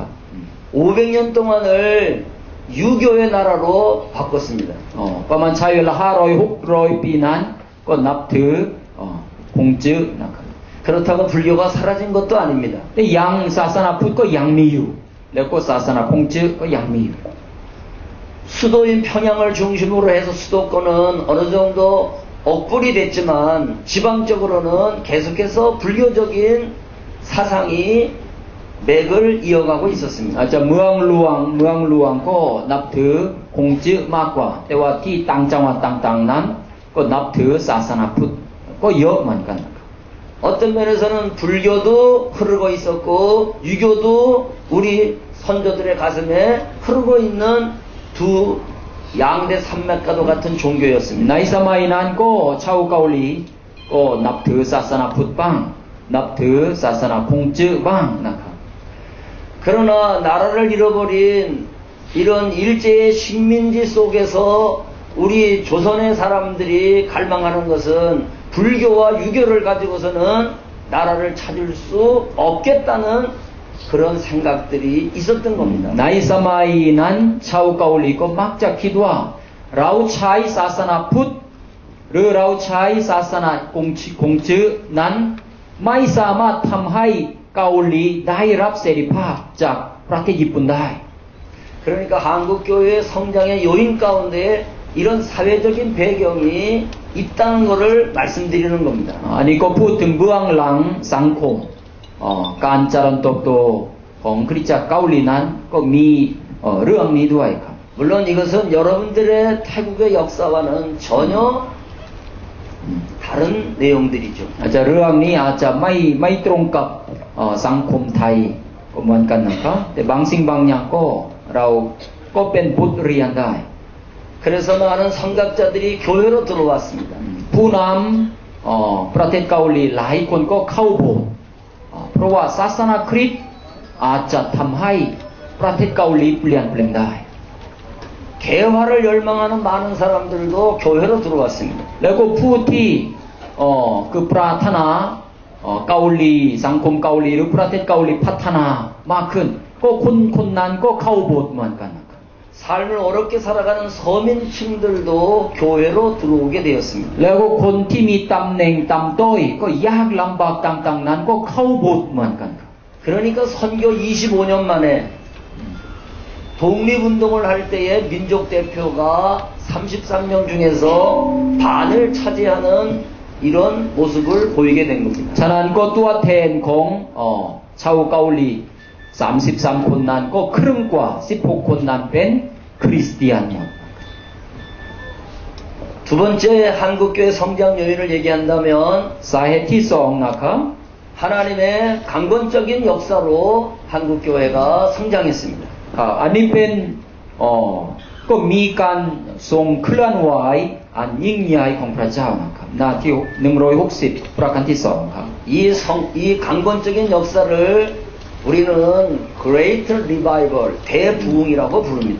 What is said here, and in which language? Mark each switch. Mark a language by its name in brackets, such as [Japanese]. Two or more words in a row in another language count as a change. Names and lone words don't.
[Korean] 500년 동안을 유교의 나라로 바꿨습니다. [Thai] ประมาณใช้เวลา500-600 ปีนั้นก็นับถือคงจื้อนะครับ [Korean] 그렇다고 불교가 사라진 것도 아닙니다. [Thai] แต่ยังศาสนาพุทธก็ยังมีอยู่แล้วก็ศาสนาคงจื้อก็ยังมีอยู่ [Korean] 수도인 평양을 중심으로 해서 수도권은 어느 정도 억불이 됐지만 지방적으로는 계속해서 불교적인 사상이 맥을 이어가고 있었습니다. [Thai] อาจจะเมืองหลวงก็นับถือคงจื้อมากกว่าแต่ว่าที่ต่างจังหวัดต่างๆนั้นก็นับถือศาสนาพุทธก็เยอะเหมือนกัน [Korean] 어떤 면에서는 불교도 흐르고 있었고 유교도 우리 선조들의 가슴에 흐르고 있는 두 양대 산맥과도 같은 종교였습니다. [Thai] ในสมัยนั้นก็ชาวเกาหลีก็นับถือศาสนาพุทธบ้างนับถือศาสนาคงจื้อบ้างนะครับ [Korean] 그러나 나라를 잃어버린 이런 일제의 식민지 속에서 우리 조선의 사람들이 갈망하는 것은 불교와 유교를 가지고서는 나라를 찾을 수 없겠다는 그런 생각들이 있었던 겁니다. [Thai] ในสมัยนั้นชาวเกาหลีก็มักจะคิดว่าเราใช้ศาสนาพุทธหรือเราใช้ศาสนาคงจื้อนั้นไม่สามารถทำให้เกาหลีได้รับเสรีภาพจากประเทศญี่ปุ่นได้ [Korean] 그러니까 한국 교회의 성장의 요인 가운데 이런 사회적인 배경이 있다는 것을 말씀드리는 겁니다. [Thai] อันนี้ก็พูดถึงเบื้องหลังสังคมการเจริญเติบโตของคริสตจักรเกาหลีนั้นก็มีเรื่องนี้ด้วยครับ [Korean] 물론 이것은 여러분들의 태국의 역사와는 전혀 다른 내용들이죠. [Thai] อาจจะเรื่องนี้อาจจะไม่ตรงกับสังคมไทยก็เหมือนกันนะครับแต่บางสิ่งบางอย่างก็เราก็เป็นบทเรียนได้ [Korean] 그래서 많은 선각자들이 교회로 들어왔습니다. [Thai] ผู้นำประเทศเกาหลีหลายคนก็เข้าโบสถ์เพราะว่าศาสนาคริสต์อาจจะทำให้ประเทศเกาหลีเปลี่ยนแปลงได้ [Korean] 개화를 열망하는 많은 사람들도 교회로 들어왔습니다. [Thai] แล้วก็ผู้ที่คือปรารถนาเกาหลีสังคมเกาหลีหรือประเทศเกาหลีพัฒนามากขึ้นก็คนนั้นก็เข้าโบสถ์เหมือนกันนะครับ [Korean] 삶을 어렵게 살아가는 서민층들도 교회로 들어오게 되었습니다. [Thai] แล้วก็คนที่มีตำแหน่งต่ำต้อยก็ยากลำบากต่างๆนั้นก็เข้าโบสถ์เหมือนกันครับ [Korean] 그러니까 선교 25년 만에 독립운동을 할 때에 민족 대표가 33명 중에서 반을 차지하는 이런 모습을 보이게 된 겁니다. [Thai] ฉะนั้นก็ตัวแทนของชาวเกาหลี33คนนั้นก็ครึ่งกว่า16คนนั้นเป็นคริสเตียนหมด [Korean] 두 번째 한국교회 성장 요인을 얘기한다면 [Thai] สาเหตุที่2นะครับ [Korean] 하나님의 강건적인 역사로 한국교회가 성장했습니다. [Thai] อันนี้เป็นก็มีการทรงเคลื่อนไหวอันยิ่งใหญ่ของพระเจ้านะครับหน้าที่160ประการที่2ครับ [Korean] 이 강건적인 역사를 우리는 [English] Great Revival, [Korean] 대부흥이라고 부릅니다.